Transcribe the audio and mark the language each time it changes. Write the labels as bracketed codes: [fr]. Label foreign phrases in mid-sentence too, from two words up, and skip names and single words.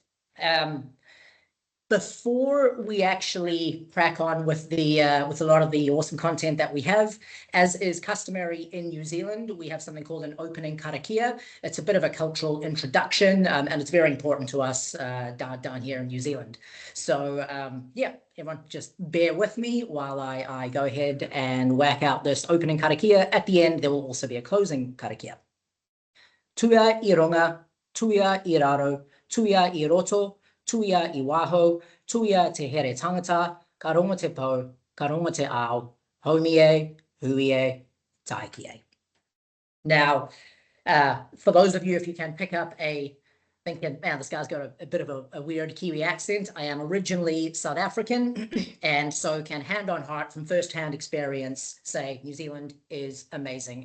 [en] Before we actually crack on with a lot of the awesome content that we have, as is customary in New Zealand, we have something called an opening karakia. It's a bit of a cultural introduction, and it's very important to us down here in New Zealand. So yeah, everyone just bear with me while I go ahead and whack out this opening karakia. At the end, there will also be a closing karakia. [mi] Tuia I runga, tuia I raro, tuia I roto, tuia I waho, tuia te here tangata, ka rongo te po, ka rongo te ao, homie, huie, taikie. [en] Now, for those of you, if you can pick up thinking, man, this guy's got a bit of a weird Kiwi accent. I am originally South African, and so can hand on heart from firsthand experience say New Zealand is amazing.